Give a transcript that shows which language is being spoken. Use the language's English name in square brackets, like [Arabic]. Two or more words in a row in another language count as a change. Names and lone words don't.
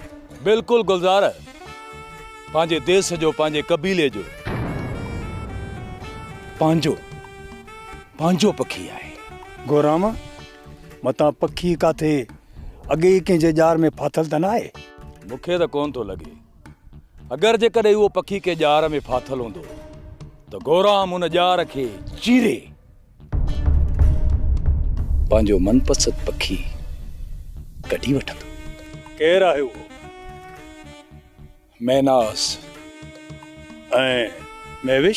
[Sindhi] बिल्कुलु गुलज़ार, पंहिंजे देश जो, पंहिंजे कबीले जो, पंहिंजो पखी आहे। गोराम, मतां पखी काथे अॻे ई कंहिंजे जार में फाथल त न आहे? मूंखे त कोन थो लॻे। अगरि जेकॾहिं उहो पखी के जार में फाथल हूंदो त गोराम उन जार खे चीरे पंहिंजो मनपसंद पखी कढी वठंदो। केरु आहे उहो? मैनास ऐं महविश?